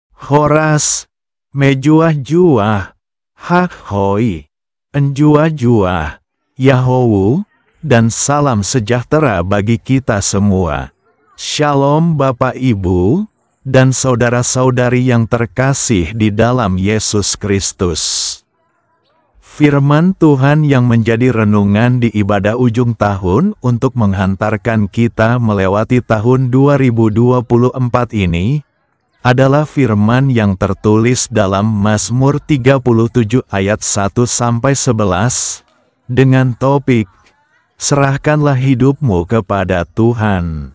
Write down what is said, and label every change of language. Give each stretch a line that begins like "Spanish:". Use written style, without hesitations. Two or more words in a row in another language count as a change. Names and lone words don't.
Batak Karo: Horas, mejuah-juah, hak-hoi, enjuah-juah, Yahowu,
Indonesian: dan salam sejahtera bagi kita semua. Shalom Bapak Ibu, dan saudara-saudari yang terkasih di dalam Yesus Kristus. Firman Tuhan yang menjadi renungan di ibadah ujung tahun untuk menghantarkan kita melewati tahun 2024 ini, adalah firman yang tertulis dalam Mazmur 37 ayat 1-11, dengan topik, serahkanlah hidupmu kepada Tuhan.